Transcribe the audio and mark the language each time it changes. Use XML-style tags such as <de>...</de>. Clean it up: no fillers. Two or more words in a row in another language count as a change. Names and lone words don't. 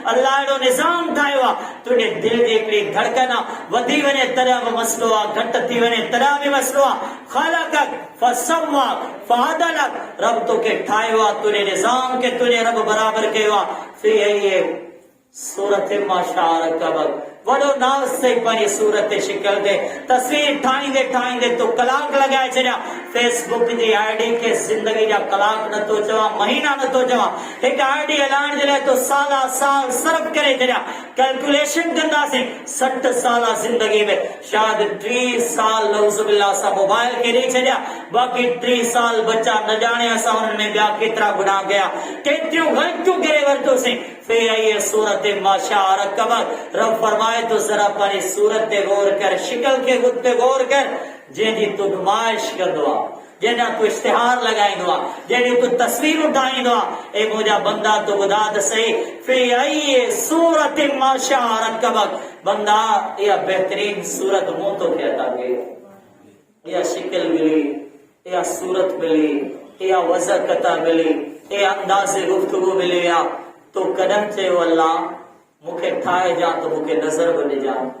<sd>अल्लाह अहिड़ो निज़ाम ठाहियो आहे, तुंहिंजे दिलि जी हिकिड़ी धड़कन आहे, वधी वञे तॾहिं बि मसइलो आहे, घटि थी वञे तॾहिं बि मसइलो आहे।</sd> <ar>خلقك فسواك فعدلك,</ar> <sd>रब तोखे ठाहियो आहे, तुंहिंजे निज़ाम खे तुंहिंजे रब बराबर कयो आहे।</sd> <ar>في أي صورة ما شاء ركبك,</ar> <sd>वॾो नाज़ सही पंहिंजी सूरत शिकल ते तस्वीर ठाहींदे ठाहींदे तो कलाक लॻाए छॾिया। फेसबुक जी आईडी खे ज़िंदगी जा कलाक नथो चवां, महीना नथो चवां, हिकु आईडी हलाइण जे लाइ तो साला साल सर्फ करे छॾिया। कैलकुलेशन कंदासीं 60 साल ज़िंदगी में शायदि 3 साल नऊज़ुबिल्लाह सां मोबाइल खे ॾेई छॾिया, बाक़ी 3 साल बच्चा न ॼाणे असां हुननि में ॿिया केतिरा गुनाह कया, केतिरियूं ग़लतियूं करे वरितोसीं।</sd> <ar>في أي صورة ما شاء ركبك,</ar> <sd>रब फरमाए तो जरा पंहिंजी सूरत ते गौर कर, शिकल के ख़ुद ते गौर कर, जंहिंजी तूं नुमाइश कंदो आहे, जंहिंजा तूं इश्तिहार लॻाईंदो आहे, जंहिंजी तूं तस्वीरूं ठाहींदो आहे। ए मुंहिंजा बंदा तूं ॿुधा त सही,</sd> <ar>في أي صورة ما شاء ركبك,</ar> <sd>बंदा इहा बहितरीन सूरत मूं तोखे अता कई, इहा शिकल मिली, इहा सूरत मिली, इहा वज़न अता मिली, इहा अंदाज़े गुफ़्तगू मिली आहे। तो कॾहिं चयो अल्लाह मूंखे ठाहे जा त मूंखे नज़र बि ॾिजां।</sd>